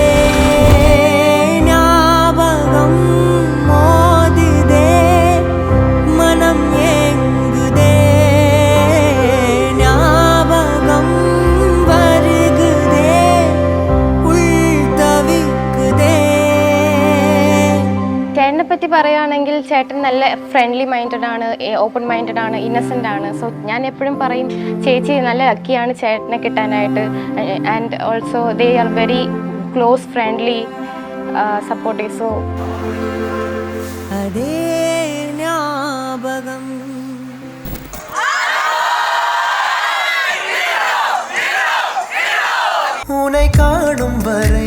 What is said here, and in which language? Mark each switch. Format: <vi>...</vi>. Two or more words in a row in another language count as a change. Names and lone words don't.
<ta>ஞாபகம் மோதுதே மனம் ஏங்குதே ஞாபகம் வருகுதே உள் தவிக்குதே.</ta> <ml>ചേട്ടനെ പറ്റി പറയുകയാണെങ്കിൽ ചേട്ടൻ നല്ല</ml> <en>friendly minded</en> <ml>ആണ്,</ml> <en>open minded</en> <ml>ആണ്, ഇന്നസെൻ്റ് ആണ്. സോ ഞാൻ എപ്പോഴും പറയും ചേച്ചി നല്ല ലക്കിയാണ് ചേട്ടനെ കിട്ടാനായിട്ട്.</ml> <en>And also they are very close, friendly, supportive. സോ</en> <ta>அதே ஞாபகம் உன்னை காணும் வரை</ta>